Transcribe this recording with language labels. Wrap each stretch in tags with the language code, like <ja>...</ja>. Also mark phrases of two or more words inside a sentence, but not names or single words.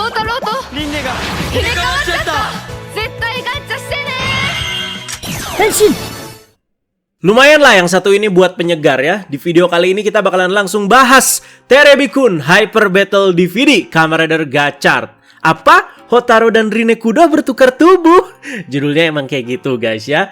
<ja>ろうとリンネが入れ替わっちゃった。絶対ガッチャしてね。 Henshin!</ja> <id>Lumayan lah yang satu ini buat penyegar ya. Di video kali ini kita bakalan langsung bahas Terebi-kun Hyper Battle DVD Kamen Rider Gachard. Apa? Hotaru dan Rinekudo bertukar tubuh? Judulnya emang kayak gitu guys ya.</id>